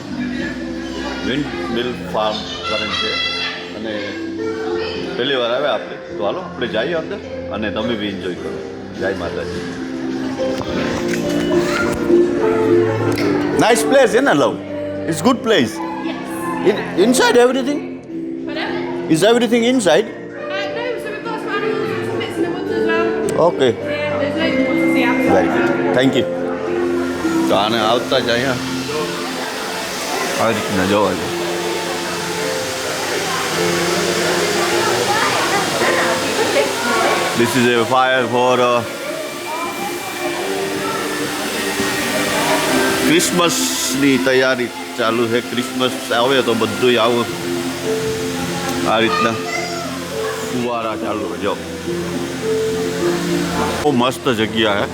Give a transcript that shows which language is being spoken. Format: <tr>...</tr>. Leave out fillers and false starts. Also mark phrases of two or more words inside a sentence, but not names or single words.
<en>wind mill farm</en> <gu>કરીને છે અને પહેલી વાર આવ્યા આપણે. તો હાલો આપણે જઈએ અંદર અને તમે બી એન્જોય કરો. જય માતાજી.</gu> <en>nice place</en> <gu>છે ને લવ?</gu> <en>It's good place. Inside everything? Whatever. Is everything inside? No, so we've got some animals and some bits in the woods as well. Okay. Yeah, there's loads more to see outside. Very good. Thank you.</en> <gu>તો આને આવતા જ અહીંયા આ રીતના જોવા છે.</gu> <en>This is a fire for</en> <gu>ક્રિસમસની તૈયારી ચાલુ છે. ક્રિસમસ આવે તો બધું આવું આ રીતના ફુવારા ચાલુ જો બહુ મસ્ત જગ્યા છે.</gu>